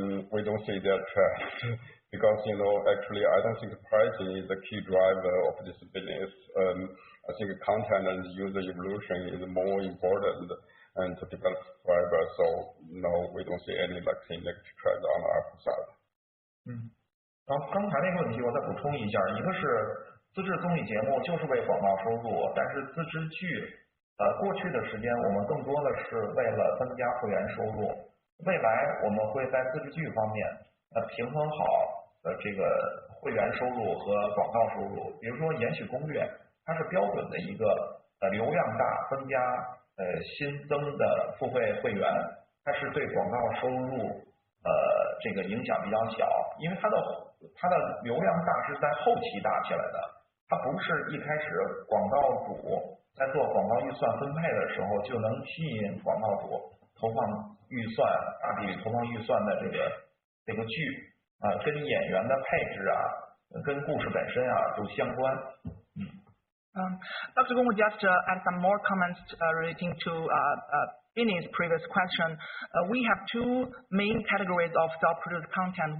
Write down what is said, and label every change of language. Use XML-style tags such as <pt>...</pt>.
<en>We don't see that trend because, actually I don't think pricing is the key driver of this business. I think content and user evolution is more important and to develop subscribers. So no, we don't see any negative trend on the ARPU side.</en> <zh>然后刚才那个问题我再补充一下，一个是自制综艺节目就是为广告收入，但是自制剧过去的时间我们更多的是为了增加会员收入，未来我们会在自制剧方面平衡好这个会员收入和广告收入。比如说延禧攻略，它是标准的一个流量大增加新增的付费会员，它是对广告收入这个影响比较小，因为它的流量大是在后期大起来的，它不是一开始广告主在做广告预算分配的时候就能吸引广告主投放预算大比例投放预算的这个剧跟演员的配置跟故事本身都相关。</zh> <en>Dr. Gong would just add some more comments relating to Binnie's previous question. We have two main categories of self-produced content.</en>